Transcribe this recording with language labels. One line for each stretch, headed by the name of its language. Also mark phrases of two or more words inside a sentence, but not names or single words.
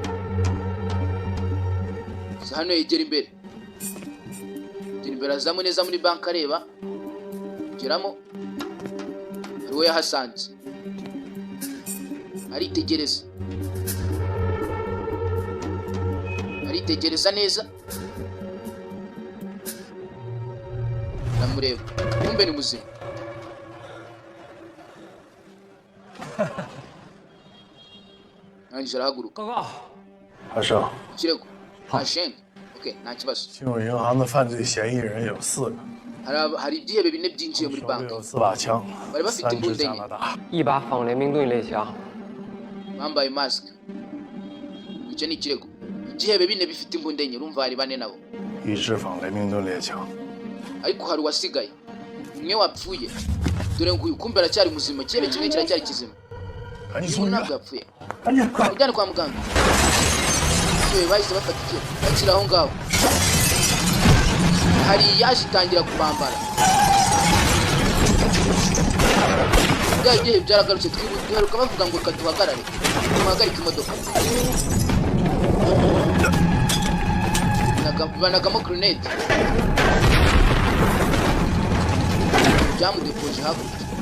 Kinyarwanda: hano yegera imbere azamu neza muri banki areba geramo ari we yahasanze aritegereza neza namureba kumbe ni muzima arangije arahaguruka
Chinese: 报告，阿胜，
Kinyarwanda: ikirego ashenge okay nta kibazo
Chinese: 进入银行的犯罪嫌疑人有4个，
Kinyarwanda: hari ibyihebe bine byinjiye muri
Chinese: 手里
Kinyarwanda: banki
Chinese: 有4把枪，
Kinyarwanda: bari bafite 3 imbunda
Chinese: 支加
Kinyarwanda: enye
Chinese: 拿大。一把仿联名盾猎枪，
Kinyarwanda: bambaye mask icyo ni ikirego ibyihebe bine bifite imbunda enye urumva hari bane nabo
Chinese: 1 支仿雷明顿猎枪，
Kinyarwanda: ariko hari uwasigaye umwe wapfuye dore ngo uyu kumbe aracyari muzima ikirebe kimwe kiracyari kizima
Chinese: 赶紧
Kinyarwanda: uyu
Chinese: 送医
Kinyarwanda: ntabwo
Chinese: 院，
Kinyarwanda: yapfuye
Chinese: 赶紧快！
Kinyarwanda: ujyane kwa muganga yewe bahise bafata ikirego bakira aho ngaho hari yaje itangira kubambara bya gihe byaragarutse twiruka bavuga ngo kaduhagarare duhagarike imodoka banagamo grenade byamudepoje hakurya